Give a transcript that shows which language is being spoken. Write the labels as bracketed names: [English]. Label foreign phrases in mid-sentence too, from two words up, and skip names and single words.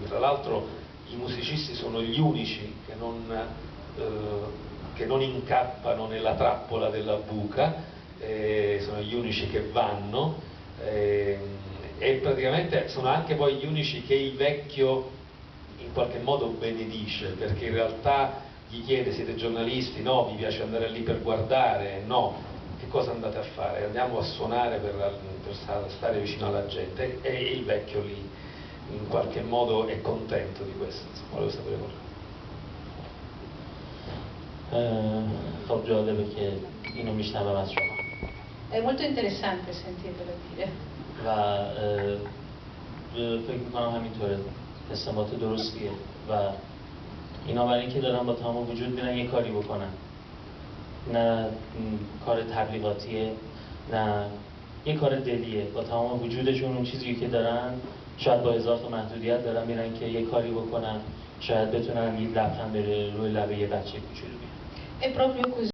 [Italian] Tra l'altro i musicisti sono gli unici che non incappano nella trappola della buca, sono gli unici che vanno, e praticamente sono anche poi gli unici che il vecchio in qualche modo benedice, perché in realtà gli chiede: siete giornalisti? No. Vi piace andare lì per guardare? No. Che cosa andate a fare? Andiamo a suonare per stare vicino alla gente, e il vecchio lì in qualche modo è contento di questo. Volevo sapere [Persian] خب جالبه که اینو میشنوم از شما. [Italian] È molto interessante sentirvelo dire. [Persian] و فکر میکنم همینطوره، استماعات درستیه و اینا برای اینکه دارن با تمام وجود میرن یه کاری بکنن، نه کار تبلیغاتیه، نه یه کار دلیه، با تمام وجودشون اون چیزی که دارن، شاید با هزار تا محدودیت دارن میرن که یه کاری بکنن، شاید بتونن یه لبخند بره روی لبه یه بچه کوچولو بیارن. [Italian] È proprio così.